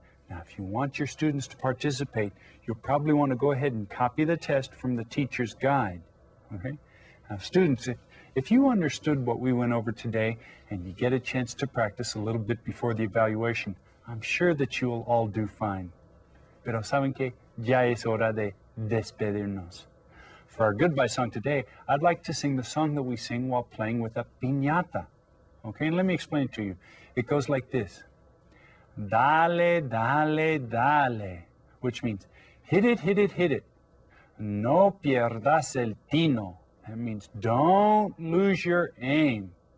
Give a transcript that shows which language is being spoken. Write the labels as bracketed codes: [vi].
[en] Now, if you want your students to participate, you'll probably want to go ahead and copy the test from the teacher's guide. Okay? Now, students, if you understood what we went over today and you get a chance to practice a little bit before the evaluation, I'm sure that you'll all do fine. [es] Pero saben que ya es hora de despedirnos. [en] For our goodbye song today, I'd like to sing the song that we sing while playing with a piñata. Okay, and let me explain it to you. It goes like this. [es] Dale, dale, dale, [en] which means hit it, hit it, hit it. [es] No pierdas el tino. [en] That means don't lose your aim.